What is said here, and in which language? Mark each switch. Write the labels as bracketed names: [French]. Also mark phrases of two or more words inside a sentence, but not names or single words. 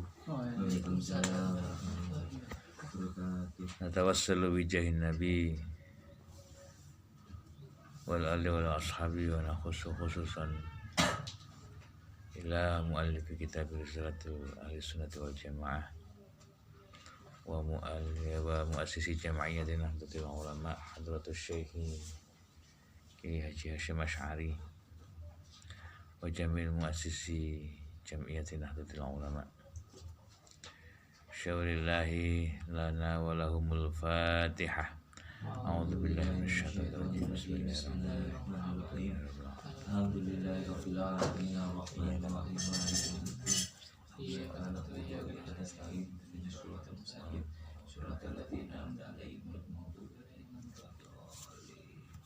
[Arabic] وعليكم السلام ورحمة الله وبركاته. نتوسل بجاه النبي والآل والأصحاب ونخص خصوصا إلى مؤلف كتاب رسالة أهل السنة والجماعة ومؤسس جمعية نهضة العلماء حضرة الشيخ كياهي حاجي هاشم أشعري وجميع مؤسسي جمعية نهضة العلماء. شيء لله لنا ولهم الفاتحة. أعوذ بالله من الشيطان الرجيم. Bismillahirrahmanirrahim. الحمد لله رب العالمين الرحمن الرحيم مالك يوم الدين. إياك نعبد وإياك نستعين اهدنا الصراط المستقيم صراط الذين أنعمت عليهم غير المغضوب عليهم ولا الضالين.